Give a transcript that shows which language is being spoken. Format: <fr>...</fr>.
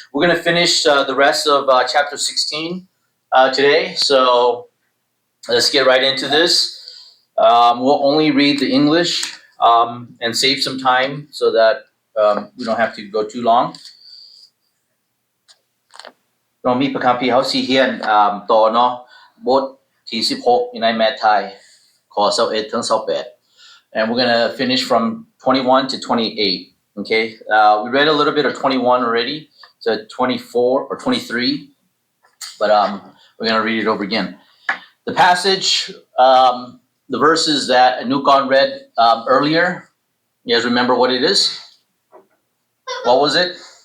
<en>We're going to finish the rest of chapter 16 today. So let's get right into this. We'll only read the English and save some time so that we don't have to go too long.</en> <th>เรามีประคัมภีร์เฮาสิเฮียนต่อเนาะบทที่16อยู่ในแมทธิวข้อ21ถึง28</th> <en>and we're going to finish from 21 to 28. Okay, we read a little bit of 21 already to 24 or 23, but we're going to read it over again. The passage, the verses that Anukan read earlier, you guys remember what it is? What was it?</en>